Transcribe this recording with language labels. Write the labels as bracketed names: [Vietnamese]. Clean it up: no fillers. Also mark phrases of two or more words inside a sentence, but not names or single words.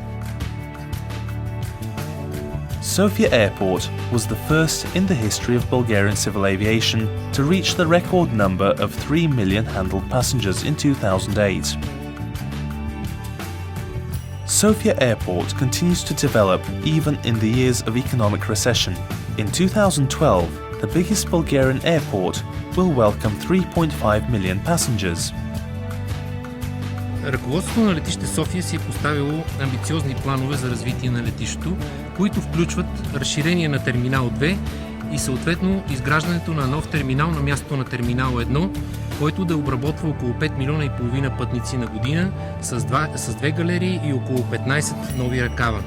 [English] Sofia Airport was the first in the history of Bulgarian civil aviation to reach the record number of 3 million handled passengers in 2008. Sofia Airport continues to develop even in the years of economic recession. In 2012, the biggest Bulgarian airport will welcome 3.5 million passengers. [Bulgarian] Ръководството на летище София си е поставило амбициозни планове за развитие на летището, които включват разширение на терминал 2 и съответно изграждането на нов терминал на мястото на терминал 1, който да обработва около 5 милиона и половина пътници на година с две галерии и около 15 нови ръкава.